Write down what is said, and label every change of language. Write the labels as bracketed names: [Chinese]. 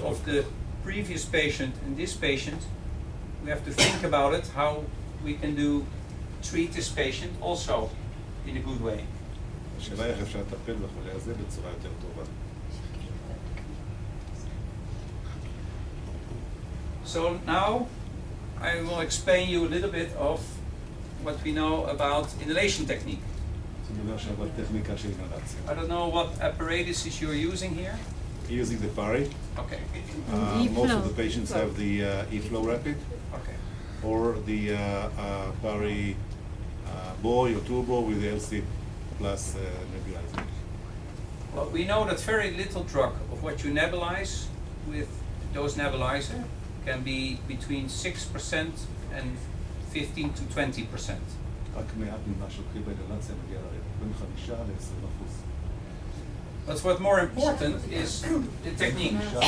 [English] of the previous patient and this patient, we have to think about it, how we can treat this patient also in a good way. [Hebrew] השאלה איך אפשר לטפל בחולה הזה בצורה יותר טובה. [English] So now I will explain you a little bit of what we know about inhalation technique. [Hebrew] נדבר עכשיו על טכניקה של אינהלציה. [English] I don't know what apparatuses you're using here. Using the PARI, Okay. most of the patients have the E-Flow Rapid Okay. or the PARI Boy or Turbo with the LC plus nebulizer. Well, we know that very little drug of what you nebulize with those nebulizer can be between 6% and 15 to 20%. [Hebrew] רק מעט ממה שלוקחים באינהלציה מגיע לריאות, בין 5 ל-20%. [English] But what's more important is the technique.